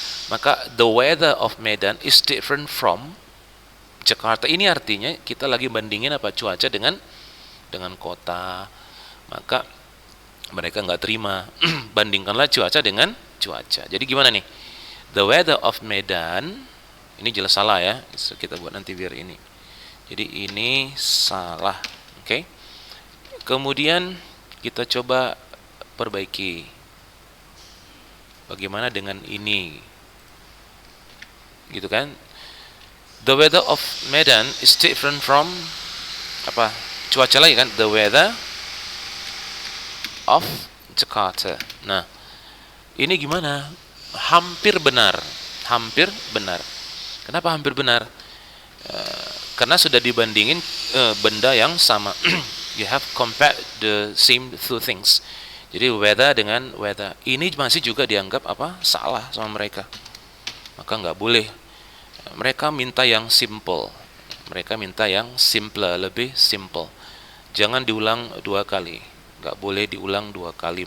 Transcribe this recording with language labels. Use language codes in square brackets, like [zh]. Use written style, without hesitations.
[id] Maka [en] the weather of Medan is different from Jakarta. [id] Ini artinya kita lagi bandingin apa cuaca dengan kota. Maka mereka nggak terima. Bandingkanlah cuaca dengan cuaca. Jadi gimana nih? [en] The weather of Medan, [id] ini jelas salah ya. So, kita buat nanti biar ini. Jadi ini salah. Oke. Kemudian kita coba perbaiki. Bagaimana dengan ini? Gitu kan? [en] The weather of Medan is different from [id] apa? Cuaca lagi kan? [en] The weather of Jakarta. [id] Nah, ini gimana? Hampir benar. Hampir benar. Kenapa hampir benar? Karena sudah dibandingin benda yang sama. [en] You have compared the same two things. [id] Jadi weather dengan weather. Ini masih juga dianggap apa? Salah sama mereka. Maka nggak boleh. Mereka minta yang simple. Mereka minta yang simple, lebih simple. Jangan diulang 2 kali. Nggak boleh diulang 2 kali.